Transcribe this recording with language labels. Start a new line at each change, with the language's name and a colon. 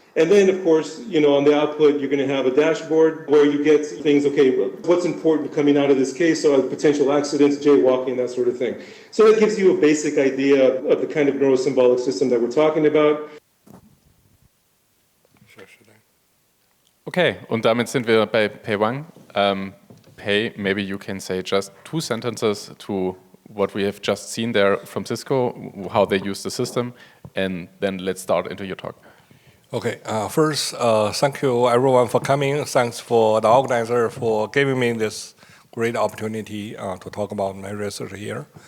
English: And then, of course, on the output, you're going to have a dashboard where you get things, okay, what's important coming out of this case, so potential accidents, jaywalking, that sort of thing. So that gives you a basic idea of the kind of neurosymbolic system that we're talking about.
German: Okay, und damit sind wir bei Pei Wang.
English: Pei, maybe you can say just 2 sentences to what we have just seen there from Cisco, how they use the system, and then let's start into your talk. Okay, first, thank you everyone for coming. Thanks for the organizer for giving me this great opportunity to talk about my research here.